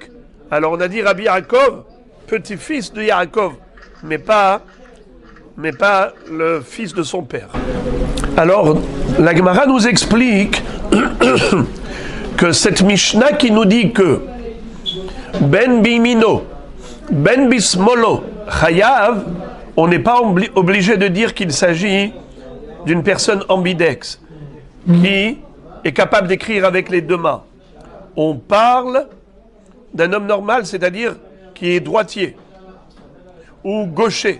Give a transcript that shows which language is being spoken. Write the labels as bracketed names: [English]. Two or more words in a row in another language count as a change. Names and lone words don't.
[French] Alors on a dit Rabbi Yaakov, petit-fils de Yaakov, mais pas le fils de son père. Alors, la Gemara nous explique que cette Mishnah qui nous dit que [Hebrew] בין בימינו, בין בשמאלו, [French] chayav, on n'est pas obligé de dire qu'il s'agit d'une personne ambidex qui est capable d'écrire avec les deux mains. On parle d'un homme normal, c'est-à-dire qui est droitier ou gaucher.